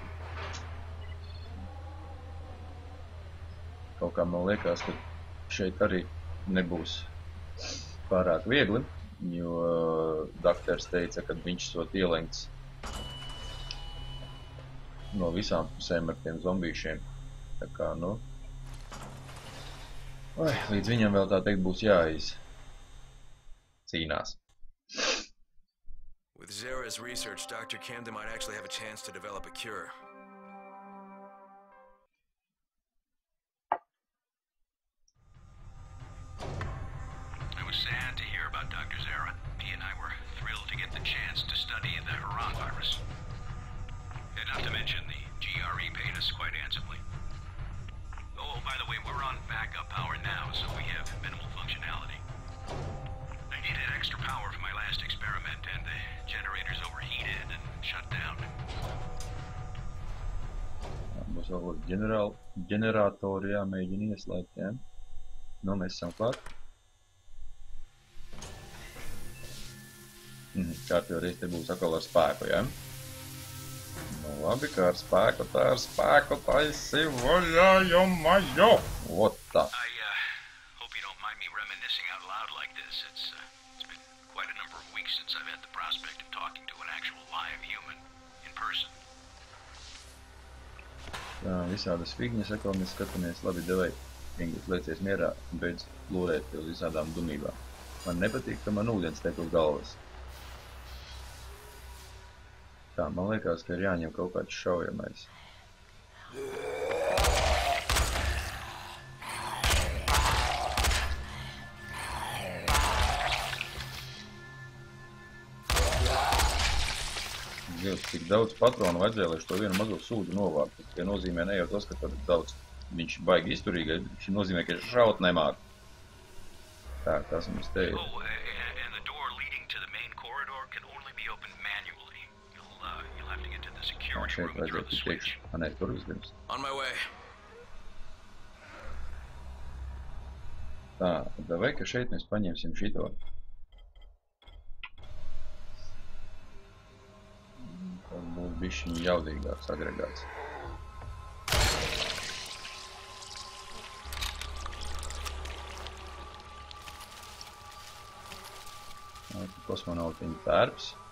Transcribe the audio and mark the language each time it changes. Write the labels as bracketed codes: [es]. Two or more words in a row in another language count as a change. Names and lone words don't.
[lv] Kaut kā man liekas, ka šeit arī nebūs pārāk viegli, jo daktars teica, ka viņš sot ielenkts no visām pusēm ar tiem zombīšiem. Tā kā, nu... līdz viņam vēl tā teikt būs cīnās. [en] With Zara's research, Dr. Camden might actually have a chance to develop a cure. I was sad to hear about Dr. Zara. He and I were thrilled to get the chance to study the Haran virus. And not to mention, the GRE paid us quite handsomely. Oh, by the way, we're on backup power now, so we have minimal functionality. I needed extra power for my last experiment, and the generators overheated and shut down. [lv] Mums vēl ģeneratori jāmēģina ieslēgt, jā? Nu, mēs esam klāt. Kārtīgi te būs atkal ar spēku, jā? Nu, labi, kā ar spēku, taisi vaļā, jo majo! Ot tā. [en] I hope you don't mind me reminiscing out loud like this. It's been quite a number of weeks since I've had the prospect of talking to an actual live human in person. [lv] Tā, visādas figņas atkal mēs skatāmies. Labi, devai, Ingus, liecies mierā un beidz lūrēt uz visādām dumībām. Man nepatīk, ka man ūdens tiek uz galvas. Tā, man liekas, ka ir jāņem kaut kāds šaujamais. Dievs, tik daudz patronu vajadzēja, lai to vienu mazo sūdu novāktu. Tas nozīmē ne jau tas, ka tad daudz viņš baigi izturīgais, bet viņš nozīmē, ka šaut nemāk. Tā, tas mums te ir. [en] Oh, and the door leading to the main corridor can only be opened manually. You'll have to get to the security [lv] Šeit [en] room and throw [lv] vajadzētu [en] the switch. [lv] teikt. Nē, tur uzdims. [en] On my way. [lv] Tā, vai ka šeit mēs paņemsim šito. Tas būs bišķiņ jaudīgāks agregāts. Kosmonautiņu tērps.